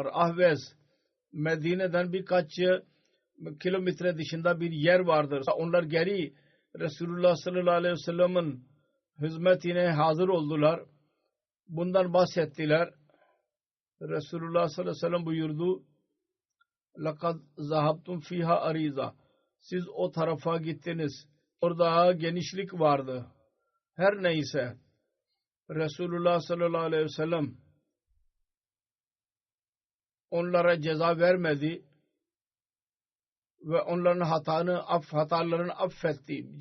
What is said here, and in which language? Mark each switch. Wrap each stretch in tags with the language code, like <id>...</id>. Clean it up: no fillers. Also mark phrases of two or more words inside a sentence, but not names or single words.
<tr>Ahvez Medine'den birkaç kilometre dışında bir yer vardır. Onlar geri Resulullah</tr> <ar>صلى الله عليه وسلم'in</ar> <tr>hizmetine hazır oldular. Bundan bahsettiler. Resulullah</tr> <ar>صلى الله عليه وسلم</ar> <tr>buyurdu.</tr> <ar>لَقَدْ زَهَبْتُمْ فِيهَا ariza.</ar> <tr>Siz o tarafa gittiniz. Orada genişlik vardı. Her neyse Resulullah</tr> <ar>صلى الله عليه وسلم</ar> <tr>onlara ceza vermedi ve onların hatalarını affetti.</tr>